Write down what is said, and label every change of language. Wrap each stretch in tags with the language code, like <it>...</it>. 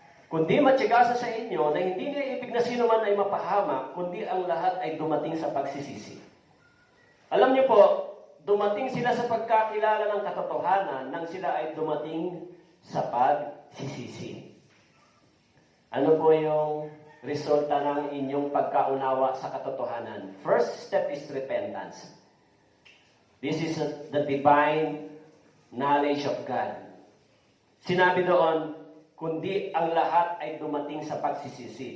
<tl>Kundi matiyagasa sa inyo na hindi niya ibig na sino man ay mapahamak, kundi ang lahat ay dumating sa pagsisisi. Alam niyo po, dumating sila sa pagkakilala ng katotohanan nang sila ay dumating sa pagsisisi. Ano po yung resulta ng inyong pagkaunawa sa katotohanan?</tl> <en>First step is repentance. This is the divine knowledge of God.</en> <tl>Sinabi doon, kundi ang lahat ay dumating sa pagsisisi.</tl>